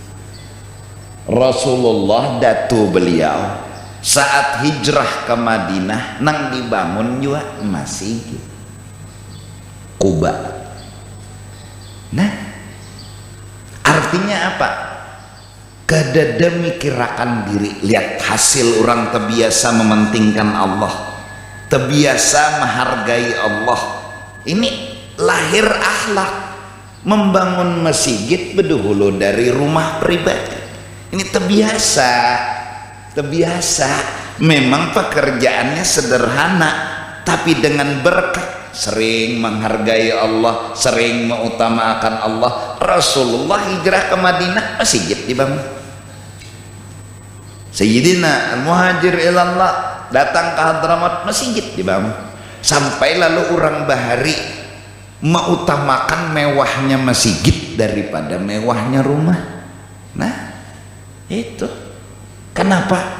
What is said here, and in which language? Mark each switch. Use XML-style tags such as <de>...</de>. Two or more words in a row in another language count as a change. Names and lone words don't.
<id>Rasulullah datu beliau saat hijrah ke Madinah nang dibangun juga masjid Kuba. Nah artinya apa?</id> <bjn>Kada mikirakan diri.</bjn> <id>Lihat hasil orang terbiasa mementingkan Allah, terbiasa menghargai Allah. Ini lahir akhlak. Membangun masjid berdahulu dari rumah pribadi. Ini terbiasa. Memang pekerjaannya sederhana, tapi dengan berkat sering menghargai Allah, sering mengutamakan Allah. Rasulullah hijrah ke Madinah, masjid dibangun.</id> <ar>سيدنا المهاجر إلى الله</ar> <id>datang ke Hadramaut, masjid dibangun. Sampai lalu orang bahari mengutamakan mewahnya masjid daripada mewahnya rumah. Nah itu kenapa?</id>